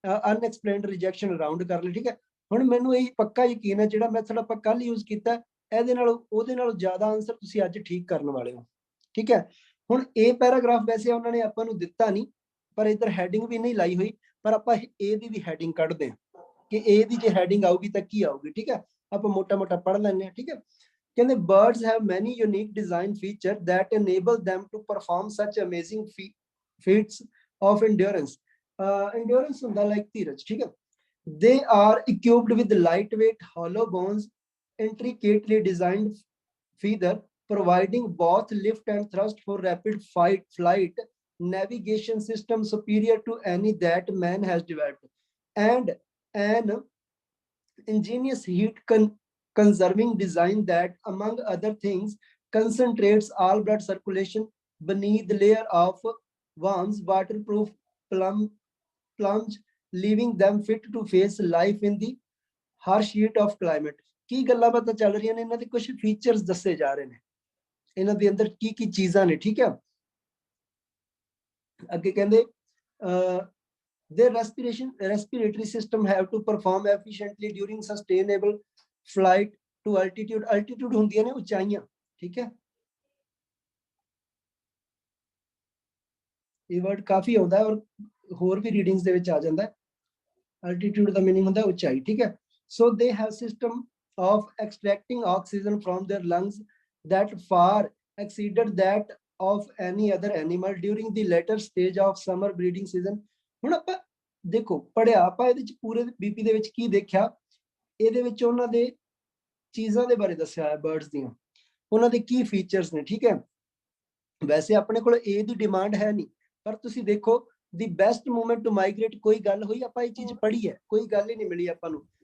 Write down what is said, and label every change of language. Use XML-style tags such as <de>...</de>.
<pa>ਅਨਐਕਸਪਲੇਨਡ rejection round ਕਰ ਲਿਆ, ਠੀਕ ਹੈ। ਹੁਣ ਮੈਨੂੰ ਇਹ ਪੱਕਾ ਯਕੀਨ ਹੈ ਜਿਹੜਾ ਮੈਥਡ ਆਪਾਂ ਕੱਲ ਯੂਜ਼ ਕੀਤਾ, ਇਹਦੇ ਨਾਲ ਉਹਦੇ ਨਾਲੋਂ ਜ਼ਿਆਦਾ ਆਨਸਰ ਤੁਸੀਂ ਅੱਜ ਠੀਕ ਕਰਨ ਵਾਲੇ ਹੋ, ਠੀਕ ਹੈ। ਹੁਣ ਇਹ ਪੈਰਾਗ੍ਰਾਫ ਵੈਸੇ ਉਹਨਾਂ ਨੇ ਆਪਾਂ ਨੂੰ ਦਿੱਤਾ ਨਹੀਂ, ਪਰ ਇੱਧਰ ਹੈਡਿੰਗ ਵੀ ਨਹੀਂ ਲਾਈ ਹੋਈ, ਪਰ ਆਪਾਂ ਇਹ ਦੀ ਵੀ ਹੈਡਿੰਗ ਕੱਢਦੇ ਹਾਂ ਕਿ ਇਹ ਦੀ ਜੇ ਹੈਡਿੰਗ ਆਊਗੀ ਤਾਂ ਕੀ ਆਊਗੀ, ਠੀਕ ਹੈ। ਆਪਾਂ ਮੋਟਾ ਮੋਟਾ ਪੜ੍ਹ ਲੈਂਦੇ ਹਾਂ, ਠੀਕ ਹੈ। ਕਹਿੰਦੇ</pa> <en>birds have many unique design features that enable them to perform such amazing feats of endurance.</en> <pa>Endurance ਹੁੰਦਾ like ਧੀਰਜ, ਠੀਕ ਹੈ।</pa> <en>They are equipped with lightweight hollow bones, intricately designed feather, providing both lift and thrust for rapid flight, navigation system superior to any that man has developed, and an ingenious heat conserving design that, among other things, concentrates all blood circulation beneath the layer of worms, waterproof plunge, leaving them fit to face life in the harsh heat of climate.</en> <pa>ਕੀ ਗੱਲਾਂ ਬਾਤਾਂ ਚੱਲ ਰਹੀਆਂ ਨੇ, ਇਹਨਾਂ ਦੇ ਕੁਝ features ਦੱਸੇ ਜਾ ਰਹੇ ਨੇ, ਇਹਨਾਂ ਦੇ ਅੰਦਰ ਕੀ ਕੀ ਚੀਜ਼ਾਂ ਨੇ, ਠੀਕ ਹੈ। ਅੱਗੇ ਕਹਿੰਦੇ</pa> <en>their respiratory system have to perform efficiently during sustainable flight to altitude, altitude</en> <pa>ਹੁੰਦੀਆਂ ਨੇ ਉਚਾਈਆਂ, ਠੀਕ ਹੈ। ਇਹ ਵਰਡ ਕਾਫੀ ਆਉਂਦਾ ਹੈ ਔਰ ਹੋਰ ਵੀ ਰੀਡਿੰਗਸ ਦੇ ਵਿੱਚ ਆ ਜਾਂਦਾ ਹੈ। altitude ਦਾ ਮੀਨਿੰਗ ਹੁੰਦਾ ਉਚਾਈ, ਠੀਕ ਹੈ।</pa> <en>so they have system of extracting oxygen from their lungs that far exceeded that of any other animal during the later stage of summer breeding season.</en> <pa>ਹੁਣ ਆਪਾਂ ਦੇਖੋ ਪੜਿਆ ਆਪਾਂ ਇਹਦੇ ਚ ਪੂਰੇ ਬੀਪੀ ਦੇ ਵਿੱਚ ਕੀ ਦੇਖਿਆ, ਇਹਦੇ ਵਿੱਚ ਉਹਨਾਂ ਦੇ ਚੀਜ਼ਾਂ ਦੇ ਬਾਰੇ ਦੱਸਿਆ ਹੈ, ਬਰਡਸ ਦੀਆਂ, ਉਹਨਾਂ ਦੇ ਕੀ ਫੀਚਰਸ ਨੇ, ਠੀਕ ਹੈ। ਵੈਸੇ ਆਪਣੇ ਕੋਲ ਇਹ ਦੀ ਡਿਮਾਂਡ ਹੈ ਨਹੀਂ, ਪਰ ਤੁਸੀਂ ਦੇਖੋ</pa> <en>the best movement to migrate</en> <pa>ਕੋਈ ਗੱਲ ਹੋਈ, ਆਪਾਂ ਇਹ ਚੀਜ਼ ਪੜ੍ਹੀ ਹੈ, ਕੋਈ ਗੱਲ ਹੀ ਨਹੀਂ ਮਿਲੀ ਆਪਾਂ ਨੂੰ।</pa>